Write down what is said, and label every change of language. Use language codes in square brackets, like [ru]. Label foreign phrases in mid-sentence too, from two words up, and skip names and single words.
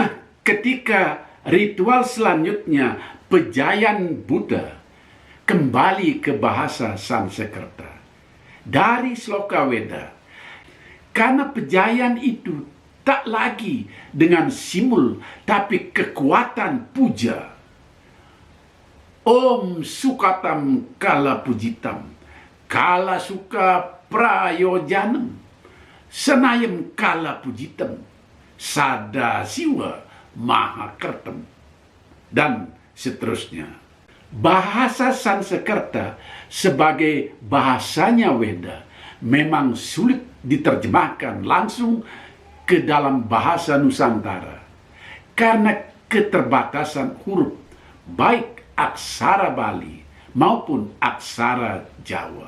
[id] Nah, ketika Ritual selanjutnya, pejayan Buddha, kembali ke bahasa Sanskerta dari Sloka Weda. Karena pejayan itu tak lagi dengan simul, tapi kekuatan puja. [sa] Om Sukatam Kala Pujitam, Kala Suka Prayojanam, Senayam Kala Pujitam, Sada Siwa Mahakertem, [id] dan seterusnya. Bahasa Sanskerta sebagai bahasanya Weda memang sulit diterjemahkan langsung ke dalam bahasa Nusantara karena keterbatasan huruf, baik aksara Bali maupun aksara Jawa.